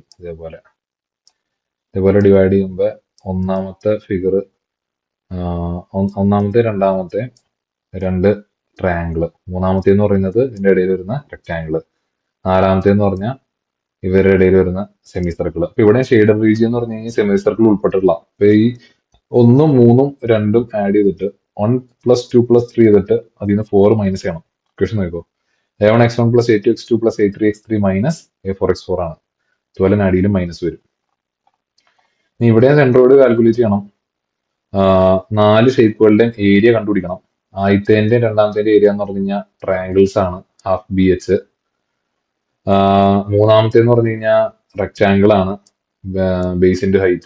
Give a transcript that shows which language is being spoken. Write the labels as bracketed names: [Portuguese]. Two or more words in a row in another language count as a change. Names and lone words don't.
[Malayalam] ഇതേപോലെ ഡിവൈഡ് ചെയ്യുമ്പോൾ ഒന്നാമത്തെ ഫിഗർ, ഒന്നാമത്തെ രണ്ടാമത്തെ രണ്ട് ട്രയാങ്കിള്, മൂന്നാമത്തെ എന്ന് പറയുന്നത് ഇതിന്റെ ഇടയിൽ വരുന്ന റെക്ടാങ്കിള്, നാലാമത്തെ എന്ന് പറഞ്ഞാൽ ഇവരുടെ ഇടയിൽ വരുന്ന [English] semi circle. [Malayalam] അപ്പൊ ഇവിടെ [English] shaded region [Malayalam] എന്ന് പറഞ്ഞു കഴിഞ്ഞാൽ [English] semi circle [Malayalam] ഉൾപ്പെട്ടിട്ടുള്ള. അപ്പൊ ഈ 1ഉം 3ഉം 2ഉം ആഡ് ചെയ്തിട്ട് 1 + 2 + 3 ചെയ്തിട്ട് അതിൽ നിന്ന് 4 മൈനസ് ചെയ്യണം. ഇക്വേഷൻ നോക്കോ, a1x1 + a2x2 + a3x3 - a4x4 ആണ്. അതുപോലെ തന്നെ അടിയിലും മൈനസ് വരും. ഇനി ഇവിടെ സെൻട്രോയിഡ് കാൽക്കുലേറ്റ് ചെയ്യണം. 4 ഷേപ്പുകളുടെയും ഏരിയ കണ്ടുപിടിക്കണം. ആദ്യത്തേന്റെയും രണ്ടാമത്തേന്റെ ഏരിയ എന്ന് പറഞ്ഞു കഴിഞ്ഞാൽ ട്രയാങ്കിൾസ് ആണ്, [English] half BH. [Malayalam] മൂന്നാമത്തെ എന്ന് പറഞ്ഞു കഴിഞ്ഞാൽ റെക്ടാങ്കിൾ ആണ്, [English] base into height.